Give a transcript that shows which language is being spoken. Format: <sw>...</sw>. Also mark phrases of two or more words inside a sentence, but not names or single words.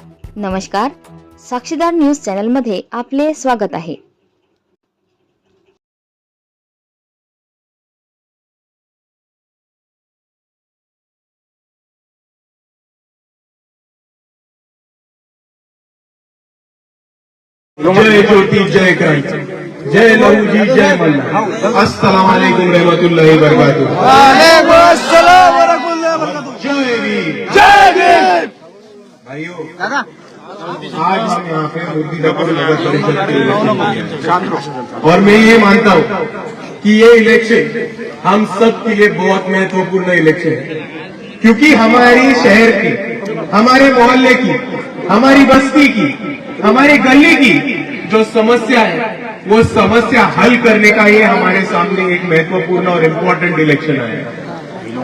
<mr>नमस्कार, साक्षीदार</mr> <en>news channel</en> <mr>मध्ये आपले स्वागत आहे।</mr> <hi>जय ज्योति जय क्रांति जय लहू जी जय मल्ला।</hi> <ar>السلام عليكم ورحمة الله وبركاته. وعليكم السلام ورحمة الله وبركاته.</ar> <hi>जय वीर जय वीर। भाइयों, आज हम यहाँ पे मुर्तिजापुर नगर परिषद के इलेक्शन, और मैं ये मानता हूँ कि ये इलेक्शन हम सब के लिए बहुत महत्वपूर्ण इलेक्शन है, क्योंकि हमारी शहर की, हमारे मोहल्ले की, हमारी बस्ती की, हमारी गली की जो समस्या है वो समस्या हल करने का ये हमारे सामने एक महत्वपूर्ण और</hi> <en>important election</en> <hi>है।</hi>